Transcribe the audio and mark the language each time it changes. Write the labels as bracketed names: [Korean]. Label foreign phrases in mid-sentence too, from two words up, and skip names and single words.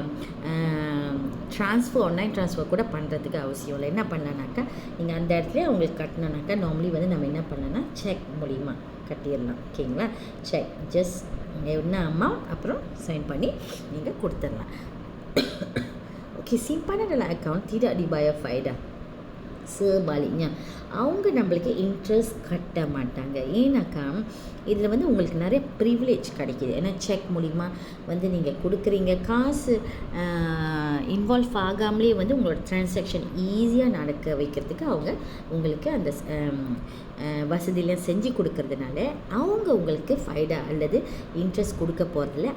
[Tamil] இல்லை நீங்கள் [English] online transfer [Tamil] கூட பண்ணுறதுக்கு அவசியம் இல்லை. என்ன பண்ணலான்னாக்கா நீங்கள் அந்த இடத்துல அவங்களுக்கு கட்டணுனாக்கா நார்மலி வந்து நம்ம என்ன பண்ணலாம்னா செக் மூலிமா கட்டிடலாம். ஓகேங்களா, செக் ஜஸ்ட் என்ன அமௌண்ட் அப்புறம் சைன் பண்ணி நீங்கள் கொடுத்துடலாம். ஓகே, [Malay] simpanan dalam akaun tidak dibayar faedah. [Tamil] Sebaliknya அவங்க நம்மளுக்கு இன்ட்ரெஸ்ட் கட்ட மாட்டாங்க. ஏன்னாக்கா இதில் வந்து உங்களுக்கு நிறைய ப்ரிவிலேஜ் கிடைக்கிது. ஏன்னா செக் மூலிமா வந்து நீங்கள் கொடுக்குறீங்க, காசு இன்வால்வ் ஆகாமலே வந்து உங்களோட ட்ரான்சாக்ஷன் ஈஸியாக நடக்க வைக்கிறதுக்கு அவங்க உங்களுக்கு அந்த வசதியெலாம் செஞ்சு கொடுக்கறதுனால அவங்க உங்களுக்கு ஃபைடா அல்லது இன்ட்ரெஸ்ட் கொடுக்க போகிறதில்ல.